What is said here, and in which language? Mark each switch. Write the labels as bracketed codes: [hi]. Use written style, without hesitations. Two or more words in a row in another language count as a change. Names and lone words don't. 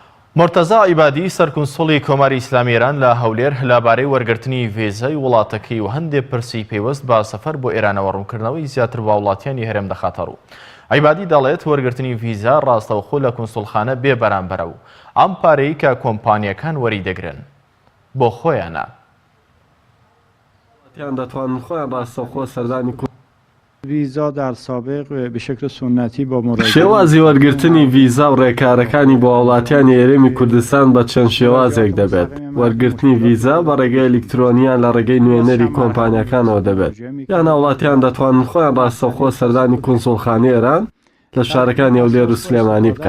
[ckb] مرتەزا عیبادی سەرکونسوڵی کۆماری ئیسلامی ئێران لە هەولێر لەبارەی وەرگرتنی ڤیزای وڵاتەکەی و هەندێک پرسی پێوەست بە سەفەر بۆ ئێرانەوە ڕوونکردنەوەی زیاتر بە وڵاتیانی هەرێم دەخاتە ڕوو. عیبادی دەڵێت وەرگرتنی ڤیزا ڕاستەوخۆ لە کونسوڵخانە بێ بەرامبەرە و ئەم پارەی کە کۆمپانیەکان وەری دەگرن بۆ خۆیانە. دەتوانن خۆیان ڕاستەوخۆ سەردانی [fa] ڤیزا در سابق به شکل سنتی با مراجعه [ckb] شێوازی وەرگرتنی ڤیزا و ڕێکارەکانی بۆ وڵاتیانی هەرێمی کوردستان بە چەند شێوازێک دەبێت. وەرگرتنی ڤیزا بە ڕێگەی ئەلکترۆنیان لە ڕێگەی نوێنەری کۆمپانیەکانەوە دەبێت، یان وڵاتیان دەتوانن خۆیان ڕاستەوخۆ سەردانی کونسوڵخانەی ئێران لە شارەکانی ولێر و سلێمانی بکەن.